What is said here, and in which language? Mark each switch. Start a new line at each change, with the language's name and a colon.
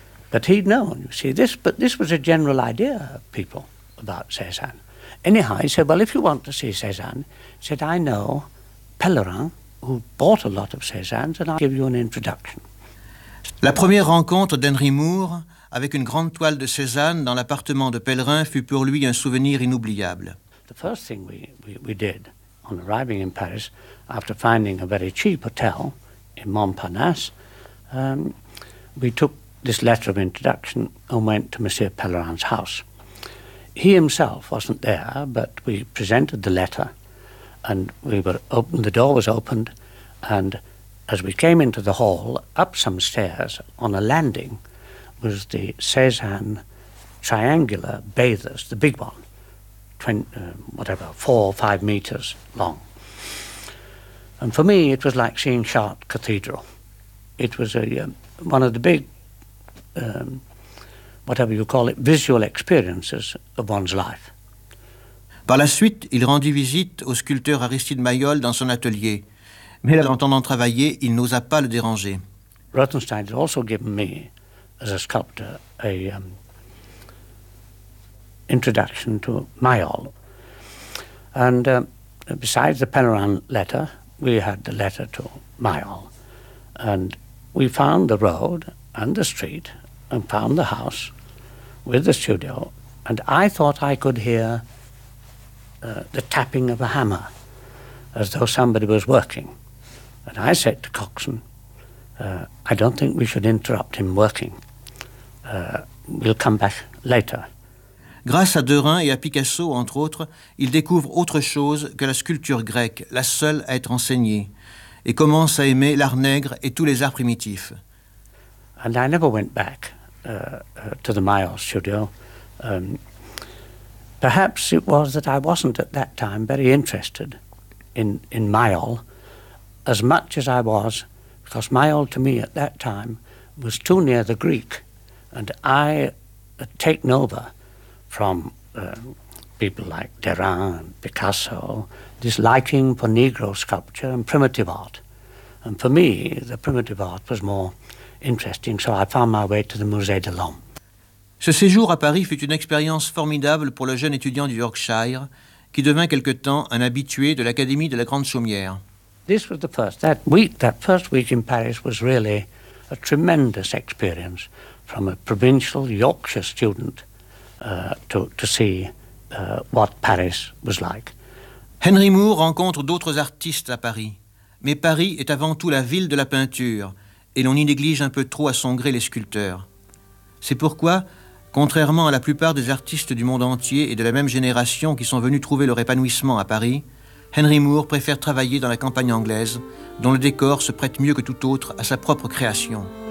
English: but he'd known, you see. This was a general idea of people about Cézanne. Anyhow, he said, well, if you want to see Cézanne, he said, I know Pellerin, who bought a lot of Cézanne's, and I'll give you an introduction.
French: La première rencontre d'Henry Moore avec une grande toile de Cézanne dans l'appartement de Pellerin fut pour lui un souvenir inoubliable.
English: The first thing we did on arriving in Paris, after finding a very cheap hotel in Montparnasse, we took this letter of introduction and went to Monsieur Pellerin's house. He himself wasn't there, but we presented the letter, and we were open. The door was opened, and as we came into the hall, up some stairs on a landing, was the Cézanne triangular bathers, the big one, 4 or 5 meters long. And for me, it was like seeing Chartres Cathedral. It was one of the big, whatever you call it, visual experiences of one's life.
French: Par la suite, il rendit visite au sculpteur Aristide Maillol dans son atelier. Mais l'entendant travailler, il n'osa pas le déranger.
English: Rothenstein had also given me, as a sculptor, an introduction to Maillol. And besides the Pellerin letter, we had the letter to Maillol. And we found the road and the street and found the house with the studio, and I thought I could hear the tapping of a hammer, as though somebody was working. And I said to Coxon, I don't think we should interrupt him working. We'll come back later.
French: Grâce à Derain et à Picasso, entre autres, il découvre autre chose que la sculpture grecque, la seule à être enseignée, et commence à aimer l'art nègre et tous les arts primitifs.
English: And I never went back to the Maillol studio. Perhaps it was that I wasn't at that time very interested in Maillol as much as I was, because Maillol to me at that time was too near the Greek, and I had taken over from people like Derain and Picasso this liking for Negro sculpture and primitive art. And for me, the primitive art was more interesting, so I found my way to the Musée de l'Homme.
French: Ce séjour à Paris fut une expérience formidable pour le jeune étudiant du Yorkshire, qui devint quelque temps un habitué de l'Académie de la Grande Chaumière.
English: This was the first. That first week in Paris was really a tremendous experience from a provincial Yorkshire student to see what Paris was like.
French: Henry Moore rencontre d'autres artistes à Paris, mais Paris est avant tout la ville de la peinture, et l'on y néglige un peu trop à son gré les sculpteurs. C'est pourquoi, contrairement à la plupart des artistes du monde entier et de la même génération qui sont venus trouver leur épanouissement à Paris, Henry Moore préfère travailler dans la campagne anglaise, dont le décor se prête mieux que tout autre à sa propre création.